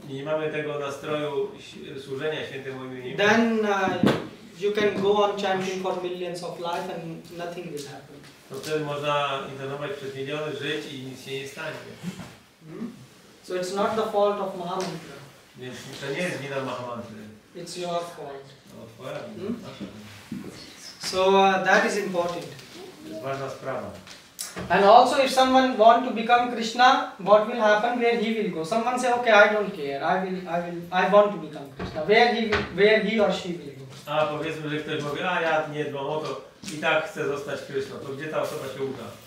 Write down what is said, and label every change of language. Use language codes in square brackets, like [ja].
[pl] i nie mamy tego nastroju służenia świętemu imieniu, [en] then you can go on chanting for millions of life and nothing will happen. [pl] to wtedy można intonować przez miliony żyć i nic się nie stanie. [en] So it's not the fault of Mahamantra. [pl] Więc to nie jest wina Mahamantry. [en] It's your fault. [pl] No, twoja wina. [en] So that is important. [pl] To jest ważna sprawa. [en] And also if someone want to become Krishna, what will happen? Where he will go? Someone say, okay, I don't care. I want to become Krishna. Where he or she will go? [pl] A powiedzmy, że ktoś mówi, a ja nie dbam o to i tak chcę zostać Kryszną. To gdzie ta osoba się uda?